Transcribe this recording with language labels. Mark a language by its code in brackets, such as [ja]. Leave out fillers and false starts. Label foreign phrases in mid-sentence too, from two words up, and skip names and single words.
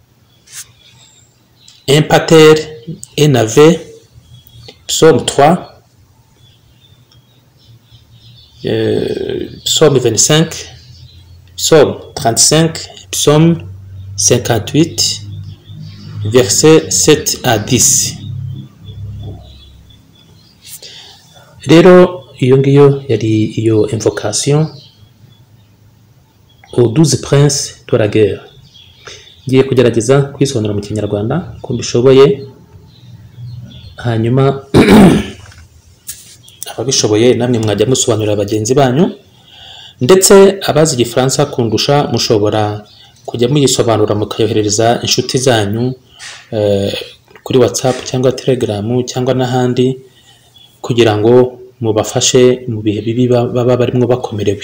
[fr] Un pater, un ave, psaume 3, psaume 25, psaume 35, psaume 58, versets 7 à 10. [rw] Rero iyo ngiyo yari iyo [fr] invocation aux 12 princes de la guerre. [rw] Ngiye kugerageza kwisobanura mu Kinyarwanda ko mbishoboye, hanyuma ababishoboye namwe mwajya musobanurira bagenzi banyu, ndetse abazi Igifaransa kundusha mushobora kujya muyisobanura mukayoherereza inshuti zanyu kuri WhatsApp cyangwa Telegram cyangwa n'ahandi, kugira ngo mubafashe mu bihe bibi baba barimo bakomerewe.